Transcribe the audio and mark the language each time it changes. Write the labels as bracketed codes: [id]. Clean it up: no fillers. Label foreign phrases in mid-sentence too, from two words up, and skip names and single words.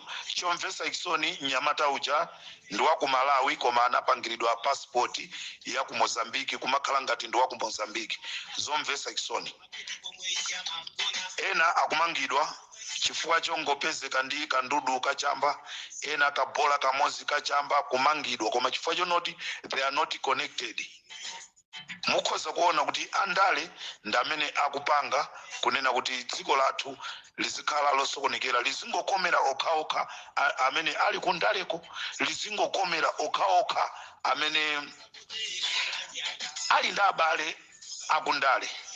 [ny] Chomvetsa chisoni Nyamata uja ndi wa ku Malawi koma anapangiridwa passport ya ku Mozambique kumakhala ngati ndi wa ku Mozambique. Zomvetsa chisoni. Ena akumangidwa chifukwa chongopezeka ndi kandudu kachamba, ena kabola kamozi kachamba kumangidwa koma chifukwa chonoti [en] they are not connected. [ny] Mukhoza kuona kuti andale ndamene akupanga kunena kuti dziko lathu lizikhala losokonekera, lizingokomera okhaokha amene ali kundaleko, lizingokomera okhaokha amene ali ndi abale akundale.